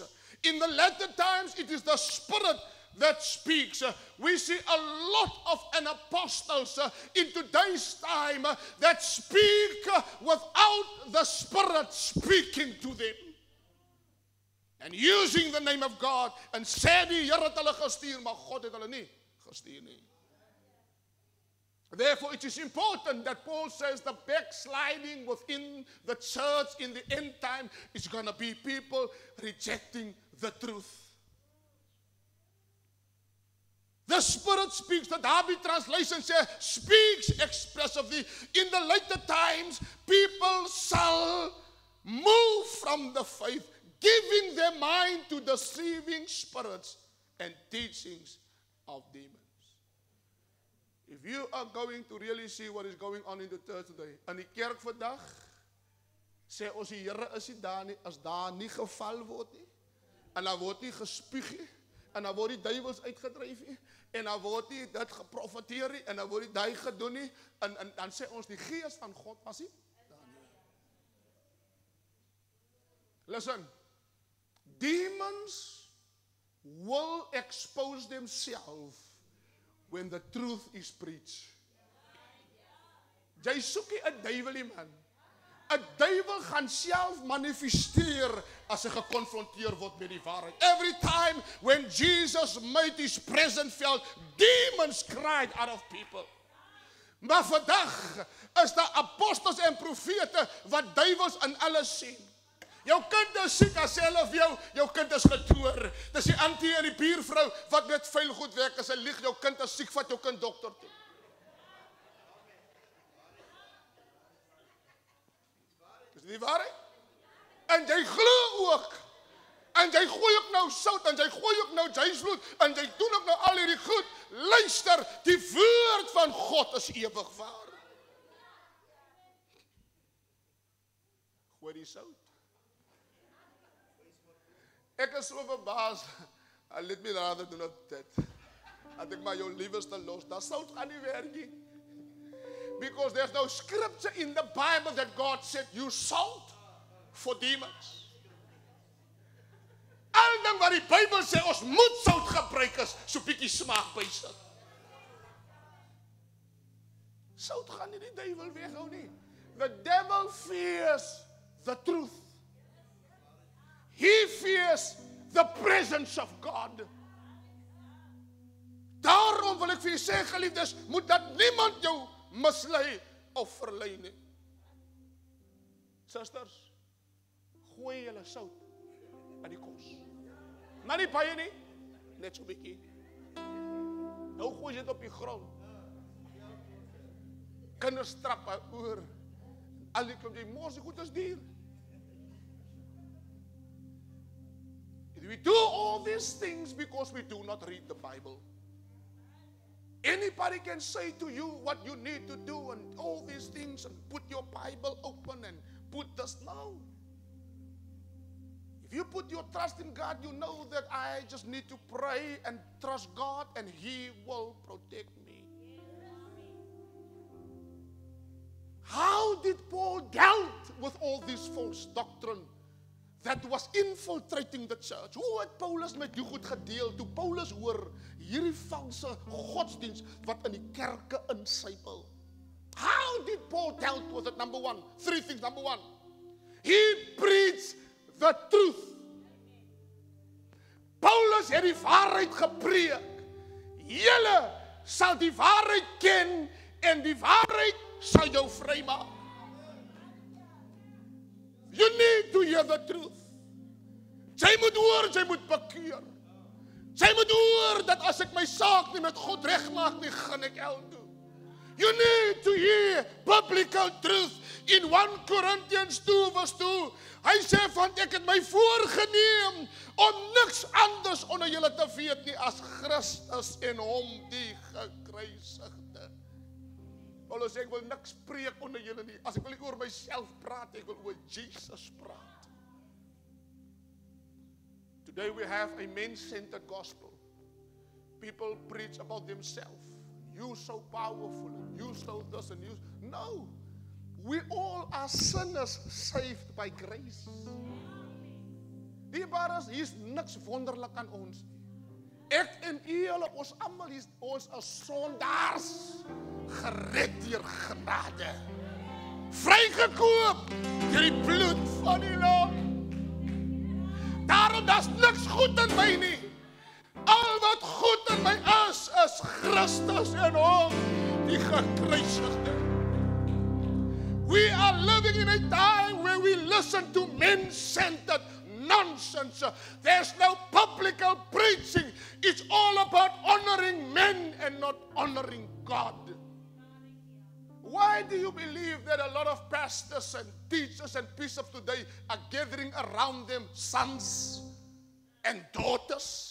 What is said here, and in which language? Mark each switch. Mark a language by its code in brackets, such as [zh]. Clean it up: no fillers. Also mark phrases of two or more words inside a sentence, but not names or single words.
[en] In the latter times, it is the Spirit that speaks. We see a lot of apostles in today's time that speak without the Spirit speaking to them. and using the name of God, [af] en sê die Here het hulle gestuur, maar God het hulle nie gestuur nie. [en] Therefore, it is important that Paul says the backsliding within the church in the end time is going to be people rejecting the truth. The Spirit speaks, the Darby translation says, speaks expressively. In the later times, people shall move from the faith, giving their mind to deceiving spirits and teachings of demons. If you are going to really see what is going on in the church today, [af] in die kerk vandag, sê ons die Here is nie daar nie, as daar nie geval word nie, en dan word nie gespieg nie, en dan word die duivels uitgedryf nie, en dan word nie dit geprofeteer nie, en dan word die daai gedoen nie, en dan sê ons die gees van God was nie daar nie. [en] Listen, demons will expose themselves when the truth is preached. [af] Jy soek nie 'n duiwelie man. 'n Duiwel gaan self manifesteer as hy gekonfronteer word met die waarheid. [en] Every time when Jesus made his presence felt, demons cried out of people. [af] Maar vandag is daar apostels en profete wat duiwels in alles sien. Jou kind is siek, as sê hulle vir jou kind is getoer. Dis die auntie en die buurvrou wat met vuil goed werk, as hy lieg, jou kind is siek, vat jou kind dokter toe. Is dit nie waarheid? En jy glo ook. En jy gooi ook nou sout, en jy gooi ook nou jysvloed, en jy doen ook nou al hierdie goed. Luister, die woord van God is ewig waar. Gooi die sout. Ek is so verbaas, [en] let me rather do not that. [af] Dat ek maar jou liefste los, dat sout gaan nie werk nie. [en] Because there's no scripture in the Bible that God said, you salt for demons. [af] Al ding wat die Bybel sê, ons moet sout gebruik is, so bietjie smaak by sit. Sout gaan nie die duiwel weghou nie. [en] The devil fears the truth. He fears the presence of God. [af] Daarom wil ek vir julle sê, geliefdes, moet dat niemand jou mislei of verlei nie. Susters, gooi julle sout aan die kos. Maar nie baie nie, net so bietjie. Nou gooi jy dit op die grond. Kinders trap oor. Al die klomp, jy mors die goed as dier. [en] We do all these things because we do not read the Bible. Anybody can say to you what you need to do and all these things and put your Bible open and put this. No. If you put your trust in God, you know that I just need to pray and trust God and He will protect me. How did Paul deal with all this false doctrine that was infiltrating the church? [af] Hoe het Paulus met die goed gedeel toe Paulus hoor hierdie valse godsdienst wat in die kerke insypel? [en] How did Paul deal with it? Number one, three things. Number one, he preached the truth. [af] Paulus het die waarheid gepreek. Julle sal die waarheid ken en die waarheid sal jou vrymaak. [en] You need to hear the truth. [af] Jy moet hoor, jy moet bekeer. Jy moet hoor dat as ek my saak nie met God regmaak nie, gaan ek hel toe. [en] You need to hear biblical truth. [af] In 1 Corinthians 2 vers 2, hy sê van ek het my voorgeneem om niks anders onder julle te weet nie as Christus en hom die gekruisigde. Paulus sê ek wil niks preek onder julle nie. As ek wil nie oor myself praat, ek wil oor Jesus praat. [en] Today we have a man-centered gospel. People preach about themselves. You so powerful, and you so this and you. No. We all are sinners saved by grace. [af] Die bares, hier is niks wonderlik aan ons. Ek en julle, ons almal, ons is sondaars, gered deur genade. Vrygekoop deur die bloed van die Lam. Daarom daarom daar's niks goed in my nie. Al wat goed in my is Christus en hom, die gekruisigde. [en] We are living in a time where we listen to men-centered nonsense. There's no biblical preaching. It's all about honoring men and not honoring God. Why do you believe that a lot of pastors and teachers and bishops today are gathering around them sons and daughters?